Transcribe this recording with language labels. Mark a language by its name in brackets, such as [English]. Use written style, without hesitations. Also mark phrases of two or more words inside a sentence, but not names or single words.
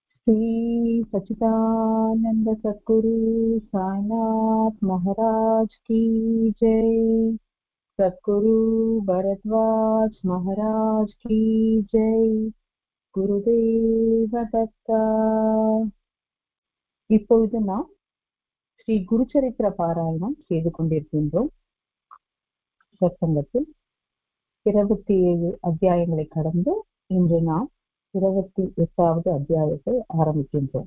[Hindi] श्री सच्चिदानंद सद्गुरु साईनाथ महाराज की जय। सद्गुरु भरद्वाज महाराज की जय। [Tamil] குருதேவ தத்தா. இப்பொழுது நாம் ஸ்ரீ குருச்சரித்திர பாராயணம் செய்து கொண்டிருக்கின்றோம். சத்சங்கத்தில் 27 அத்தியாயங்களை கடந்து இன்று நாம் 28வது அத்தியாயத்தை ஆரம்பிக்கின்றோம்.